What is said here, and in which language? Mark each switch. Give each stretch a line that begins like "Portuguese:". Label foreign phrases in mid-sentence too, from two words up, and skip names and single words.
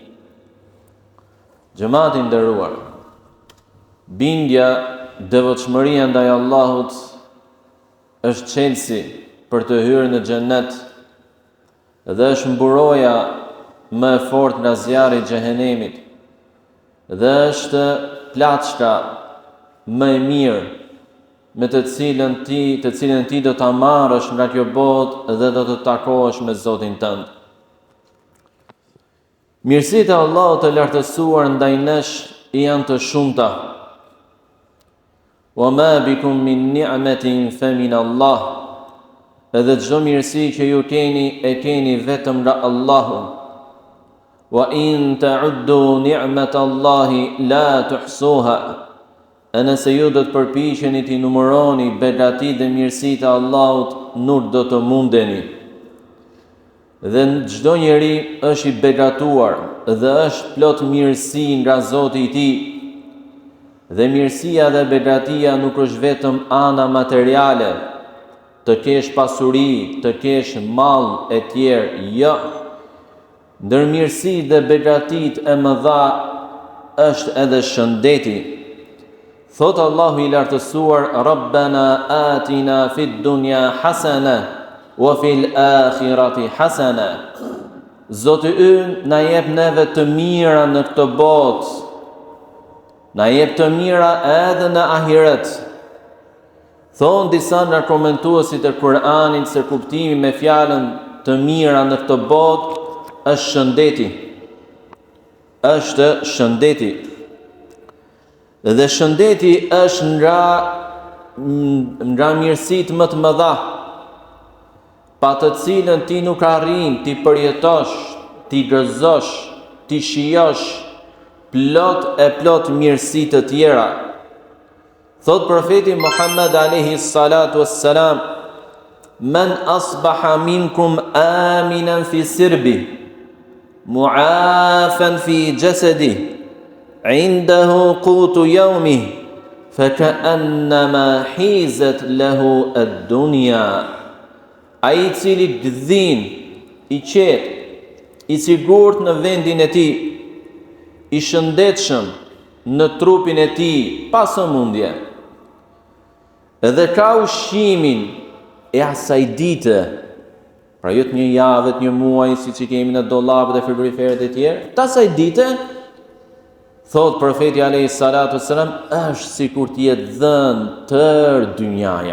Albanian: Xhamati i nderuar, bindja, devotshmëria ndaj Allahut është çelësi për të hyrë në xhennet dhe është mburoja më e fortë nga zjarri i xhehenemit dhe është plaçka më e mirë me të cilën ti do ta marrësh nga kjo botë dhe do të takohesh me Zotin tënd. Mirësitë e Allahut të lartësuar ndaj nesh janë të shumta.
Arabic: وما بكم من نعمة فمن الله.
Albanian: Edhe çdo mirësi që ju keni, e keni vetëm nga Allahu.
Arabic: وإن تعدوا نعمة الله لا تحصوها.
Albanian: E nëse ju do të përpiqeni t'i numëroni begatit dhe mirësitë e Allahut, nuk do të mundeni. Dhe çdo njeri është i begatuar dhe është plot mirësi nga Zoti i tij. Dhe mirësia dhe begatia nuk është vetëm ana materiale, të kesh pasuri, të kesh mall e tjerë, jo. Ndër mirësi dhe begatit e mëdha është edhe shëndeti. Thot Allahu i lartësuar,
Arabic: ربنا آتنا في الدنيا حسنة وفي الآخرة حسنة.
Albanian: Zoti ynë na jep neve të mira në këtë botë, na jep të mira edhe në ahiret. Thonë disa nga komentuesit e Kur'anit se kuptimi me fjalën të mira në këtë botë është shëndeti. Është shëndeti. Dhe shëndeti është nga mirësitë më të mëdha, pa të cilën ti nuk arrin ti përjetosh, ti gëzosh, ti shijosh plot mirësi të tjera. Thot profeti
Arabic: Muhammed عليه الصلاة والسلام من أصبح منكم آمنا في سربه معافى في جسده عنده قوت يومه فكأنما حيزت له الدنيا.
Albanian: Ai i cili gdhin, i qetë, i sigurt në vendin e tij, i shëndetshëm në trupin e tij, pa sëmundje, edhe ka ushqimin e asaj dite, pra jo të një javë, të një muaj, si që kemi në dollapët e frigoriferet e tjerë, të asaj dite Thot profeti
Arabic: عليه الصلاة والسلام,
Albanian: është sikur të jetë dhënë tër dynjaja.